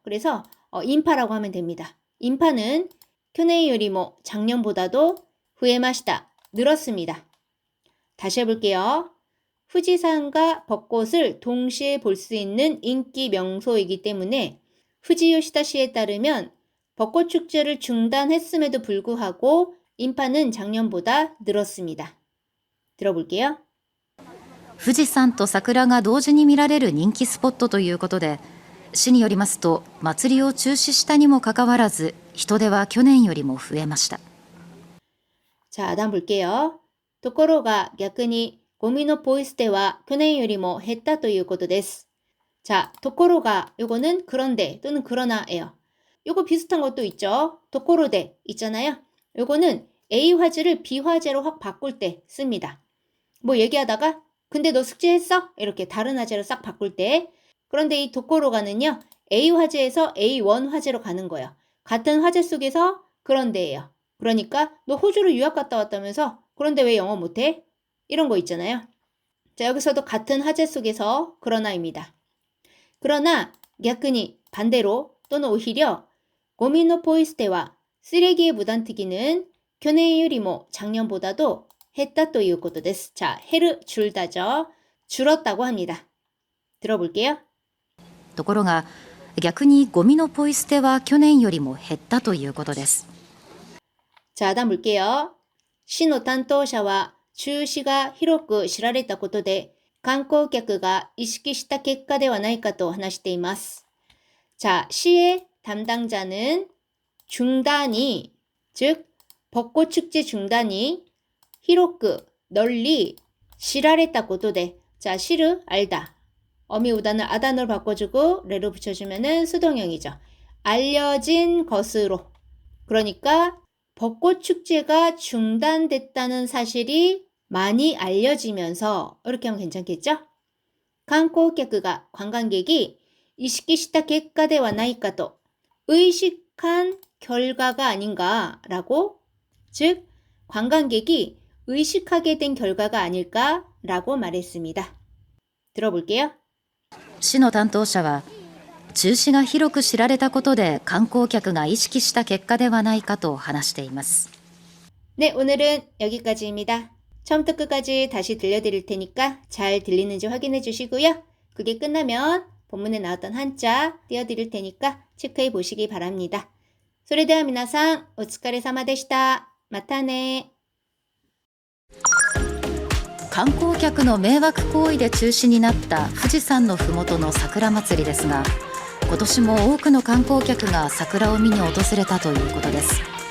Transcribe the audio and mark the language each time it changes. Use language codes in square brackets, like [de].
[ko] 그래서 인파라고 하면 됩니다. 인파는 [ja] 去年よりも [ko] 작년보다도 후에마시다, 늘었습니다. 다시 해볼게요. 후지산과 벚꽃을 동시에 볼 수 있는 인기 명소이기 때문에 후지요시다시에 따르면 벚꽃 축제를 중단했음에도 불구하고 인파는 작년보다 늘었습니다. 들어볼게요. [ja] 富士山と桜が同時に見られる人気スポットということで、市によりますと祭りを中止したにもかかわらず人出は去年よりも増えました。 [ko] 자, 다음 볼게요. [ja] ところが逆にゴミのポイ捨ては去年よりも減ったということです. [ko] 자, ところが요거는 그런데 또는 그러나예요. 요거 비슷한 것도 있죠. ところで 있잖아요.요거는 A 화제를 B 화제로 확 바꿀 때 씁니다. 뭐 얘기하다가 근데 너 숙제했어? 이렇게 다른 화제로 싹 바꿀 때. 그런데 이 도코로가는요. A 화제에서 A1 화제로 가는 거예요. 같은 화제 속에서 그런데예요. 그러니까 너 호주로 유학 갔다 왔다면서 그런데 왜 영어 못해? 이런 거 있잖아요. 자, 여기서도 같은 화제 속에서 그러나입니다. 그러나逆に 반대로 또는 오히려 고민노 포이스테와 쓰레기의 무단특기는 [ja] 去年よりも [ko] 작년보다도 했다 [ja] ということです. [ko] 자, 해를 줄다죠. 줄었다고 합니다. 들어볼게요. [ja] ところが逆にゴミのポイ捨ては去年よりも減ったということです。 [ko] 자, 다음 볼게요. [ja] 市の担当者は中止が広く知られたことで観光客が意識した結果ではないかと話しています. [ko] 자, 시의 담당자는 중단이, 즉 벚꽃 축제 중단이 히로크, 널리, 시라레타 고도데. 자, 시르, 알다. 어미우단을 아단으로 바꿔주고 레로 붙여주면은 수동형이죠. 알려진 것으로. 그러니까 벚꽃 축제가 중단됐다는 사실이 많이 알려지면서 이렇게 하면 괜찮겠죠? 관광객가 관광객이 이시키시타 결과대와 나이까도 의식한 결과가 아닌가라고, 즉 관광객이 의식하게 된 결과가 아닐까라고 말했습니다. 들어볼게요. [ja] 市の担当者は中止が広く知られたことで観光客が意識した結果ではないかと話しています。 [ko] 네, 오늘은 여기까지입니다. 처음부터 끝까지 다시 들려드릴 테니까 잘 들리는지 확인해 주시고요. 그게 끝나면 본문에 나왔던 한자 띄워드릴 테니까 체크해 보시기 바랍니다. [ja] それでは皆さん、お疲れ様でした。またね。観光客の迷惑行為で中止になった富士山のふもとの桜祭りですが、今年も多くの観光客が桜を見に訪れたということです。